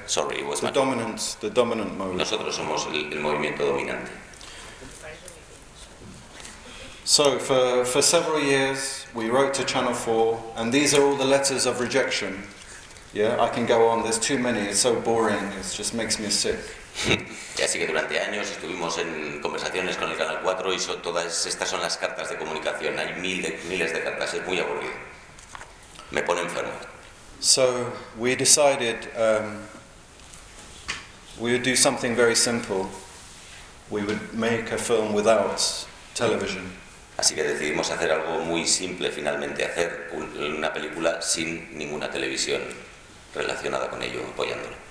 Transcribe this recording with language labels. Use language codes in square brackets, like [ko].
[en] Sorry, it was the dominant movement. [es] Nosotros somos el movimiento dominante. [en] So for several years we wrote to Channel 4, and these are all the letters of rejection. Yeah, I can go on. There's too many. It's so boring. It just makes me sick. [es] Así que durante años estuvimos en conversaciones con el Canal 4 y todas estas son las cartas de comunicación. Hay miles de cartas. Es muy aburrido. Me pone enfermo. [en] So we decided we would do something very simple. We would make a film without television. [es] Así que decidimos hacer algo muy simple, finalmente hacer una película sin ninguna televisión relacionada con ello, apoyándolo.